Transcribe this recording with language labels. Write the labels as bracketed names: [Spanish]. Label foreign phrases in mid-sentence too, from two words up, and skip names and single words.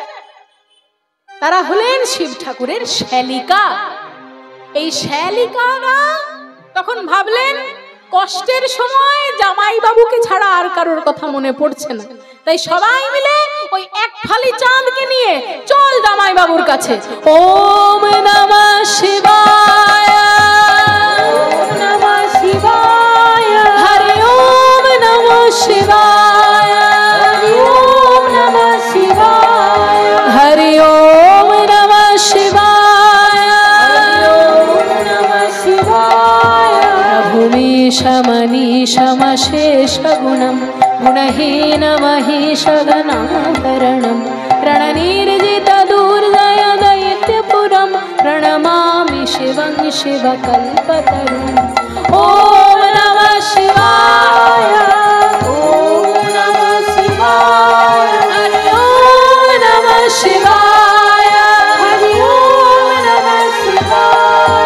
[Bangla] তারা হলেন শিব ঠাকুরের শ্যালিকা। এই শ্যালিকারা তখন ভাবলেন, কষ্টের সময় জামাই বাবুকে ছাড়া আর কারোর কথা মনে পড়ছে না, তাই সবাই মিলে ওই এক ফালি চাঁদকে নিয়ে চল জামাই বাবুর কাছে। [Sanskrit] ওম নমঃ শিবায়, ওম নমঃ শিবায়, হরি ওম নমঃ শিবায়, হরি ওম নমঃ শিবায়, হরি ওম নমঃ শিবায়, হরি ওম নমঃ শিবায়। ভূমিশ মনীষ মশেষ গুণম গুণহীন মহেশ গণাভरणं रणनिर्जित दुर्जय दैत्यपुरं प्रणमामि शिवं शिवकल्पतरुम्। ओम नमः शिवाय, ओम नमः शिवाय, हरि ओम नमः शिवाय, हरि ओम नमः शिवाय।